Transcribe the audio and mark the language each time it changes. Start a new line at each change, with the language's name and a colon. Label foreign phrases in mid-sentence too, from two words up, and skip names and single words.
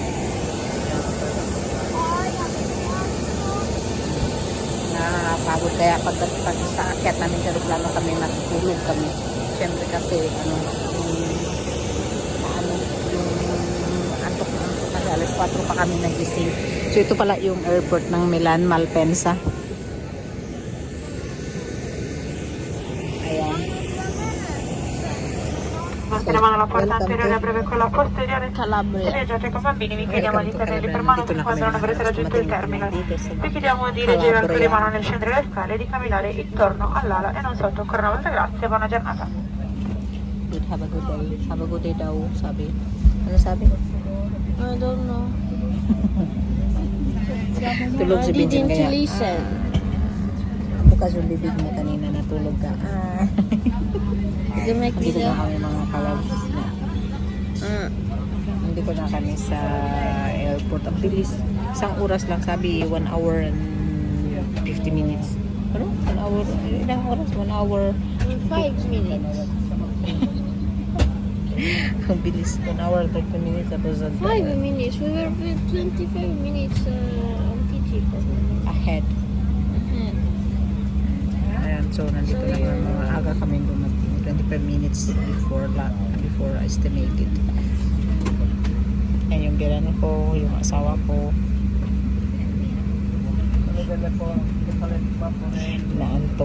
Filipino: Nakakapagod kaya pag sa akyat namin sa aeroplano kami matutulog kami. Siyempre kasi yung antok 4 pa kami nagising. So ito pala yung airport ng Milan Malpensa. Ayan.
Italian: Passiamo alla porta anteriore a breve quella posteriore. Se
English: Calabria.
Italian: viaggiate con bambini vi chiediamo di
English: Welcome to
Italian: tenerli per
English: Calabria.
Italian: mano
Filipino: Nandito na kami
Italian: quando non
Filipino: mga
Italian: avrete
Filipino: kalas.
Italian: raggiunto il
Filipino: Dumating na
Italian: terminal.
Filipino: kami dito sa
Italian: Vi chiediamo di reggere alzare le
Filipino: Calabria.
Italian: mani nel scendere le scale e di camminare intorno all'ala e non sotto. Ancora una volta grazie, buona giornata.
English: Good, have a good day. Have a good day
Filipino: daw, sabi. Ano sabi?
English: I don't know.
Filipino: Tulog si
English: I
Filipino: Vincent
English: didn't
Filipino: kaya.
English: listen.
Filipino: Bukas yung bibig mo kanina, natulog ka.
English: You make me
Filipino: Nandito na
English: laugh.
Filipino: kami mga kalabs na. Nandito na kami sa airport. Ang bilis. Isang oras lang sabi,
English: 1 hour and 50 minutes.
Filipino: Ano? 1 hour? Ilang oras? 1 hour.
English: 5 minutes. Ang bilis. 1 hour 30 minutes. Tapos 5 minutes. We were 25 minutes on PG. ahead.
Filipino: Ayan, so nandito na kami. Mga aga kami dumating.
English: 25 minutes before estimated.
Filipino: Ayan yung girano ko, yung asawa ko. Naantok.